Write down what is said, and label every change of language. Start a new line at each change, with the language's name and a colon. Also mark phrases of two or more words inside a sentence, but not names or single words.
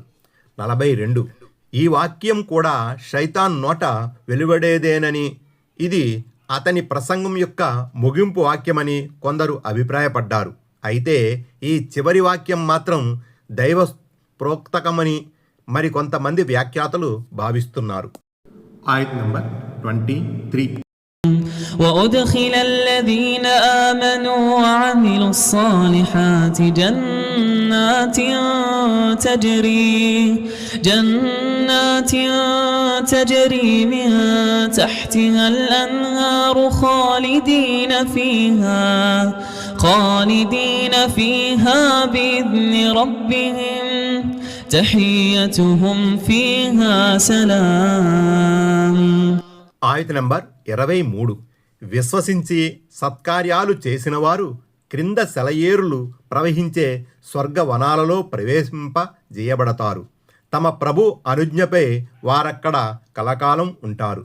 Telugu: 42 ఈ వాక్యం కూడా శైతాన్ నోట వెలువడేదేనని, ఇది అతని ప్రసంగం యొక్క ముగింపు వాక్యమని కొందరు అభిప్రాయపడ్డారు. అయితే ఈ చివరి వాక్యం మాత్రం దైవ ప్రోక్తకమని మరికొంతమంది వ్యాఖ్యాతలు భావిస్తున్నారు. ఆయత్ నంబర్ 23
Arabic: وأدخل الذين آمنوا وعملوا الصالحات جنات تجري من تحتها الأنهار خالدين فيها بإذن ربهم تحيتهم فيها سلام.
Telugu: ఆయత నంబర్ 23 విశ్వసించి సత్కార్యాలు చేసిన వారు క్రింద సెలయేరులు ప్రవహించే స్వర్గవనాలలో ప్రవేశింపజేయబడతారు. తమ ప్రభు అనుజ్ఞపై వారక్కడ కలకాలం ఉంటారు.